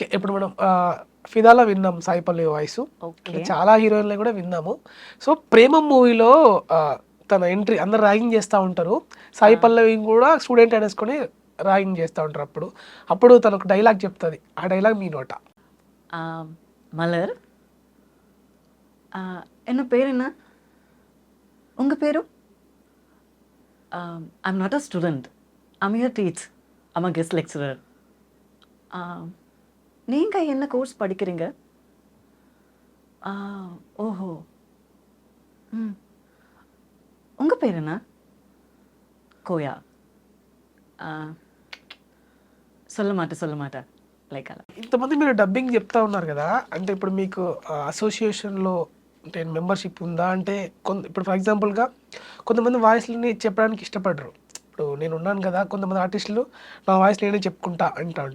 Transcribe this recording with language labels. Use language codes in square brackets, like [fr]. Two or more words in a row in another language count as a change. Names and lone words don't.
[te] ఇప్పుడు మనం 'ఫిదా'లో విన్నాం సాయి పల్లవి వాయిసు. అంటే ఓకే. చాలా హీరోయిన్‌లయి కూడా విన్నాము. సో, 'ప్రేమం' మూవీలో తన ఎంట్రీ అందరూ ర్యాగింగ్ చేస్తా ఉంటారు. ఆ! సాయి పల్లవిని కూడా స్టూడెంట్ అనేసుకొని ర్యాగింగ్ చేస్తా ఉంటారు అప్పుడు. అప్పుడు తనొక డైలాగ్ చెప్తది. ఆ డైలాగ్ మీ నోట. [ta] ఆహ్, మలర్ என்ன பேர் என்ன? உங்க பேரு? [en] I'm not a student. I'm here teach. I'm a guest lecturer. [ta] ஆ நீங்க என்ன கோர்ஸ் படிக்கிறீங்க? ஆ ஓஹோ! ம். உங்க பேர் என்ன? [te] கோயா. ஆ సొల్ల మాట లైక్ అలా. ఇంతమంది మీరు డబ్బింగ్ చెప్తా ఉన్నారు కదా, అంటే ఇప్పుడు మీకు అసోసియేషన్లో అంటే మెంబర్షిప్ ఉందా? అంటే ఇప్పుడు [en] for example [te] కొంతమంది వాయిస్లని చెప్పడానికి ఇష్టపడరు. ఇప్పుడు నేను ఉన్నాను కదా, కొంతమంది ఆర్టిస్టులు నా వాయిస్ నేనే చెప్పుకుంటా అంటూ ఉంటారు.